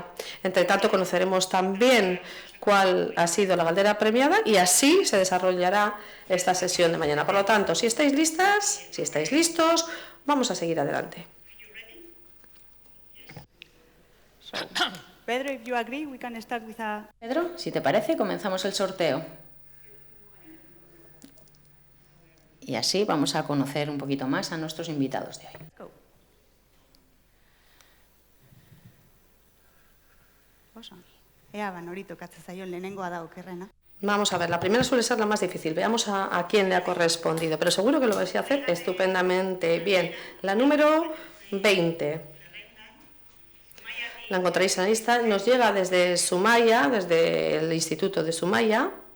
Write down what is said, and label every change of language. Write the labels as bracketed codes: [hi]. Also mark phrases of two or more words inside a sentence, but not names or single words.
[es] Entre tanto, conoceremos también cuál ha sido la galdera premiada y así se desarrollará esta sesión de mañana. Por lo tanto, si estáis listas, si estáis listos, vamos a seguir adelante. Pedro, [en] if you agree, we can start with [es] Pedro, si te parece, comenzamos el sorteo. Y así vamos a conocer un poquito más a nuestros invitados de hoy. Go. [eu] Oso ongi. Ea norito tokatzen zaion lehenengoa da okerrena. [es] Vamos a ver, la primera suele ser la más difícil. Veamos a quién le ha correspondido, pero seguro que lo vais a hacer estupendamente bien. La número 20. La encontraréis en la lista. Nos llega desde Sumaya, desde el Instituto de Sumaya.